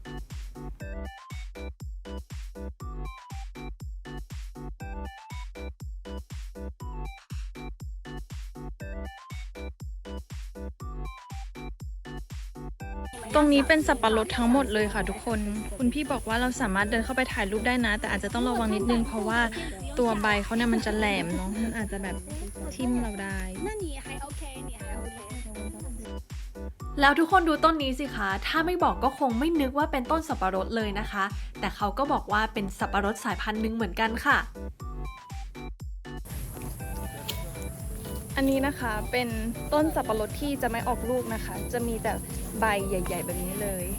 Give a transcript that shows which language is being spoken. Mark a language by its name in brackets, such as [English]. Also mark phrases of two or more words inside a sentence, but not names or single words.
[Thai] ตรงนี้เป็นสับปะรดทั้งหมดเลยค่ะทุกคนคุณพี่บอกว่าเราสามารถเดินเข้าไปถ่ายรูปได้นะ แต่อาจจะต้องระวังนิดนึงเพราะว่าตัวใบเขาเนี่ยมันจะแหลมเนาะมันอาจจะแบบทิ่มเราได้ [Chinese] 那你还 OK，你还 OK。 [Thai] แล้วทุกคนดูต้นนี้สิคะถ้าไม่บอกก็คงไม่นึกว่าเป็นต้นสับปะรดเลยนะคะ แต่เขาก็บอกว่าเป็นสับปะรดสายพันธุ์หนึ่งเหมือนกันค่ะ อันนี้นะคะเป็นต้นสับปะรดที่จะไม่ออกลูกนะคะ จะมีแต่ใบใหญ่ ๆ แบบนี้เลย